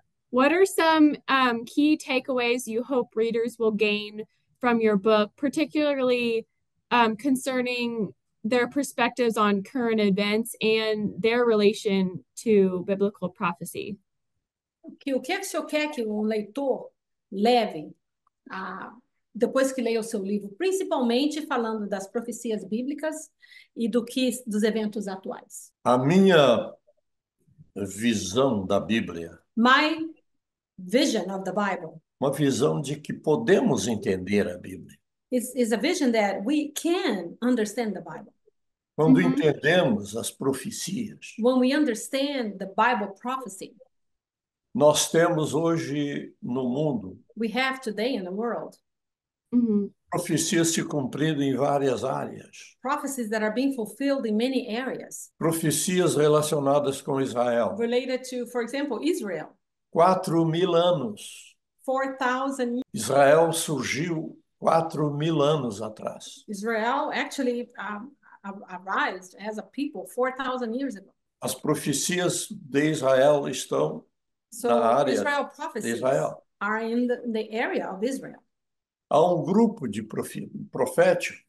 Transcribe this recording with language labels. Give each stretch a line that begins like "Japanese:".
English: What are some key takeaways you hope readers will gain from your book, particularly concerning their perspectives on current events and their relation to biblical prophecy?
Portuguese: O que é que o senhor quer que o leitor leve depois que leia o seu livro, principalmente falando das profecias bíblicas e dos eventos atuais? A minha visão da Bíblia.
English: My vision of the Bible.
Portuguese: Uma visão de que podemos entender a Bíblia.
English: Is a vision that we can understand the Bible.
Portuguese: Quando entendemos as profecias,
English: when we understand the Bible prophecy
Portuguese: nós temos hoje no mundo
English: we have today in the world,
Portuguese: profecias se cumprindo em várias áreas.
English: prophecies that are being fulfilled in many areas,
Portuguese: Profecias relacionadas com Israel.
English: related to, for example, Israel.
Portuguese: 4.000 anos.
English: 4,000
Portuguese: Israel surgiu 4.000 anos atrás.
English: Israel actually arose as a people 4,000 years ago.
Portuguese: As profecias de Israel estão
English: So
Portuguese: na área
English: Israel
Portuguese: de
English: prophecies
Portuguese: Israel.
English: are in the area of Israel.
Portuguese: Há um grupo de profético